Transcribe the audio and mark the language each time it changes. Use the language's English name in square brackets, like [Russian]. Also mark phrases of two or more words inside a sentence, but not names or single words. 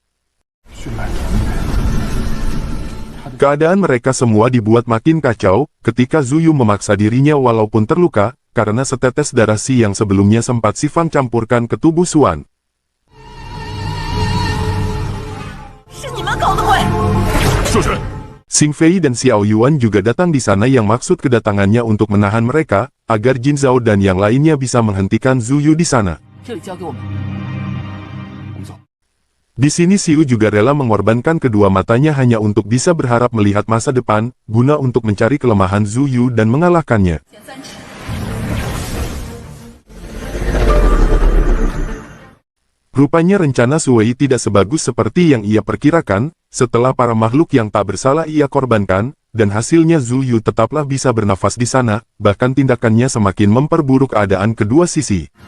[Indonesian] Keadaan mereka semua dibuat makin kacau, ketika Zuyu memaksa dirinya walaupun terluka, karena setetes darah Si yang sebelumnya sempat Si Fang campurkan ke tubuh Xuan. [Chinese] 是你们搞的鬼！是谁？ [Indonesian] Xing Fei dan Xiao Yuan juga datang di sana yang maksud kedatangannya untuk menahan mereka, agar Jin Zhao dan yang lainnya bisa menghentikan Zuyu di sana. [Chinese] 这里交给我们。 [Indonesian] Di sini Xiu juga rela mengorbankan kedua matanya hanya untuk bisa berharap melihat masa depan, guna untuk mencari kelemahan Zuyu dan mengalahkannya. Rupanya rencana Sui tidak sebagus seperti yang ia perkirakan, setelah para makhluk yang tak bersalah ia korbankan, dan hasilnya Zuyu tetaplah bisa bernafas di sana, bahkan tindakannya semakin memperburuk keadaan kedua sisi.